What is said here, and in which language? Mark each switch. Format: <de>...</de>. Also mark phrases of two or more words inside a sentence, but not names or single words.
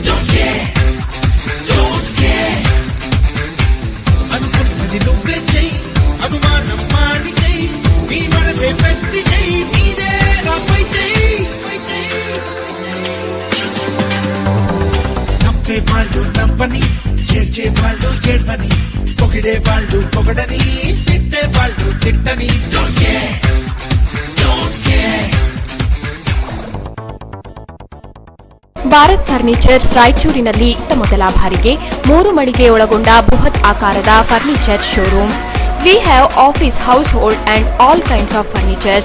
<te>అనుకున్నది నువ్వే చెయ్యి, అనుమానం మాని చెయ్యి, నీ మనసే పెట్టి చెయ్యి, నీదే రాపై చెయ్యి. నవ్వే వాళ్ళు నవ్వని, ఏడ్చే వాళ్ళు ఏడ్వని, పొగిడే వాళ్ళు పొగడని, తిట్టే వాళ్ళు తిట్టని.</te> <kn>ಭಾರತ್ ಫರ್ನಿಚರ್ಸ್ ರಾಯಚೂರಿನಲ್ಲಿ ಮೊದಲ ಬಾರಿಗೆ 3 ಮಳಿಗೆ ಒಳಗೊಂಡ ಬೃಹತ್ ಆಕಾರದ</kn> <en>furniture showroom. We have office, household and all kinds of furnitures.</en>